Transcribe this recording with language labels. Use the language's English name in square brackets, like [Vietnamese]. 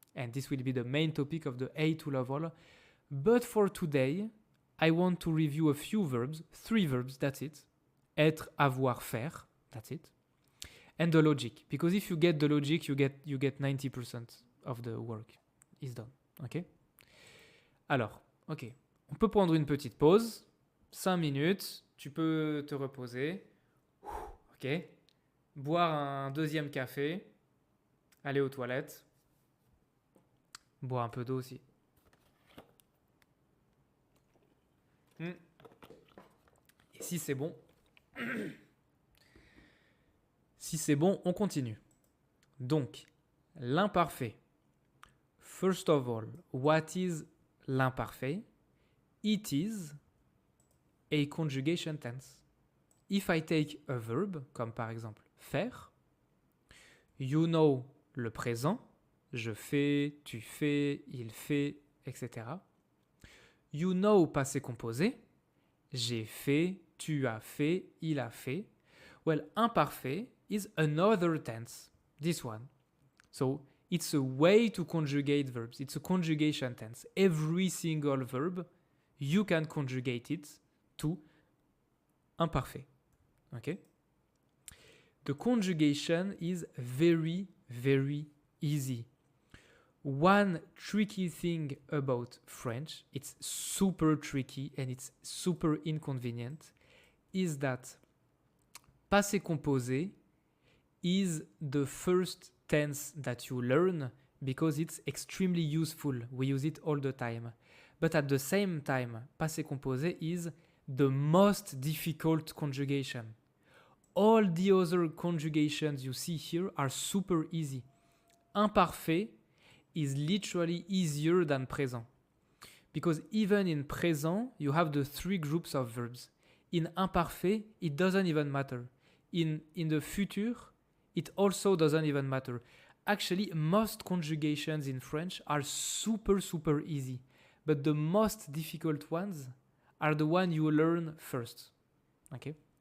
[English] And this will be the main topic of the A2 level. But for today, I want to review a few verbs, 3 verbs, that's it. Être, avoir, faire, that's it. And the logic, because if you get the logic, you get 90% of the work is done. [French] Ok? Alors, ok. On peut prendre une petite pause, 5 minutes, tu peux te reposer. Ok? Boire un deuxième café, aller aux toilettes, boire un peu d'eau aussi. Et si c'est bon, on continue. Donc, l'imparfait. [English] First of all, what is l'imparfait? It is a conjugation tense. If I take a verb, [French] comme par exemple faire, [English] you know le présent, [French] je fais, tu fais, il fait, [English] etc. You know passé composé, [French] j'ai fait, tu as fait, il a fait. [English] Well, imparfait is another tense, this one. So it's a way to conjugate verbs. It's a conjugation tense. Every single verb, you can conjugate it to imparfait. Okay? The conjugation is very, very easy. One tricky thing about French, it's super tricky and it's super inconvenient, is that passé composé is the first tense that you learn because it's extremely useful. We use it all the time. But at the same time, passé composé is the most difficult conjugation. All the other conjugations you see here are super easy. Imparfait is literally easier than présent. Because even in présent, you have the 3 groups of verbs. In imparfait, it doesn't even matter. In the future, it also doesn't even matter. Actually, most conjugations in French are super, super easy. But the most difficult ones are the ones you learn first. Okay?